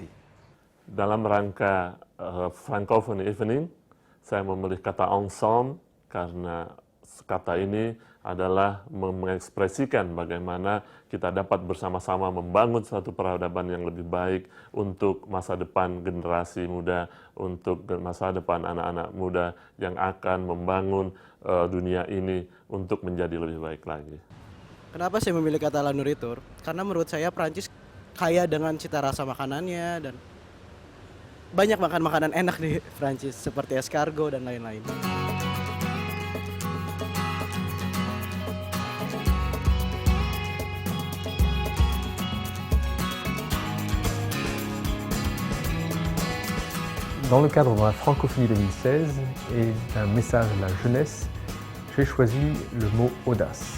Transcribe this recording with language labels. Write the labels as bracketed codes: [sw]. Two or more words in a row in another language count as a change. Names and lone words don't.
[id] Dalam rangka Francophone Evening, saya memilih kata ensemble karena kata ini adalah mengekspresikan bagaimana kita dapat bersama-sama membangun suatu peradaban yang lebih baik untuk masa depan generasi muda, untuk masa depan anak-anak muda yang akan membangun dunia ini untuk menjadi lebih baik lagi. Kenapa saya memilih kata [fr] La Nourriture? [id] Karena menurut saya Prancis kaya dengan cita rasa makanannya dan banyak makan makanan enak di Prancis seperti escargot dan lain-lain. [fr] Dans le cadre de la Francophonie 2016 et d'un message à la jeunesse, j'ai choisi le mot audace.